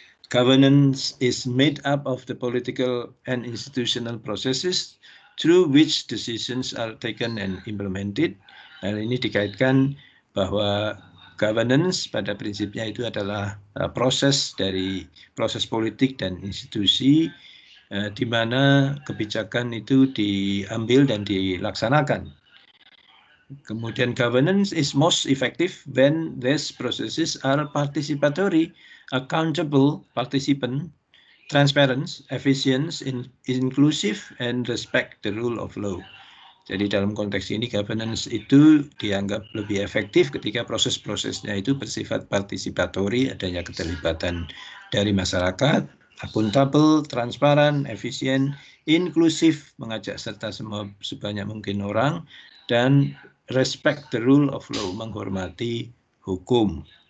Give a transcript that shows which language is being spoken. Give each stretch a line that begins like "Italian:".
English: Governance is made up of the political and institutional processes through which decisions are taken and implemented.
Indonesian: Nah, ini dikaitkan bahwa governance pada prinsipnya itu adalah proses politik dan institusi di mana kebijakan itu diambil dan dilaksanakan. Kemudian
English: governance is most effective when these processes are participatory, accountable, participant, transparent, efficient, inclusive, and respect the rule of law.
Indonesian: Jadi dalam konteks ini governance itu dianggap lebih efektif ketika proses-prosesnya itu bersifat partisipatori, adanya keterlibatan dari masyarakat, akuntabel, transparan, efisien, inklusif, mengajak serta sebanyak mungkin orang, dan
English: respect the rule of law,
Indonesian: menghormati hukum.